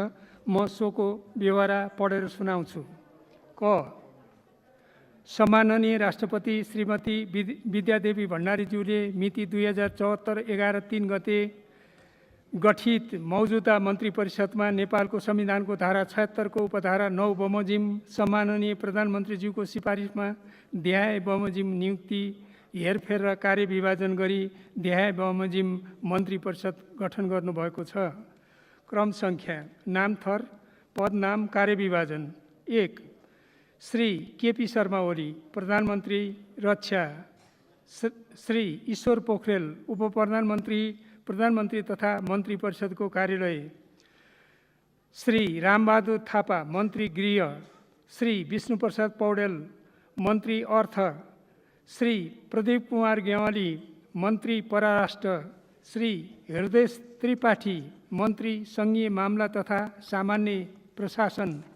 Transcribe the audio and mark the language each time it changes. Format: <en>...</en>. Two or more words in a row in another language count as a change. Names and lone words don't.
<ne>म सोको ब्यौरा पढेर सुनाउँछु। क. सम्माननीय राष्ट्रपति श्रीमती विद्यादेवी भण्डारीज्यूले मिति 2074 11/3 गते गठित मौजूदा मन्त्री परिषदमा नेपालको संविधानको धारा 76 को उपधारा 9 बमोजिम सम्माननीय प्रधानमन्त्रीज्यूको सिफारिसमा देहाय बमोजिम नियुक्ति, हेरफेर र कार्यविभाजन गरी देहाय बमोजिम मन्त्री परिषद गठन गर्नुभएको छ। क्रम सङ्ख्या, नाम थर, पद नाम, कार्यविभाजन। 1. श्री केपी शर्मा ओली, प्रधानमन्त्री रक्षा, श्री ईश्वर पोखरेल, उपप्रधानमन्त्री, प्रधानमन्त्री तथा मन्त्री परिषदको कार्यालय, श्री रामबहादुर थापा, मन्त्री गृह, श्री विष्णुप्रसाद पौडेल, मन्त्री अर्थ, श्री प्रदीप कुमार गेवाली, मन्त्री परराष्ट्र, श्री हृदय त्रिपाठी, मन्त्री सङ्घीय मामला तथा सामान्य प्रशासन,</ne>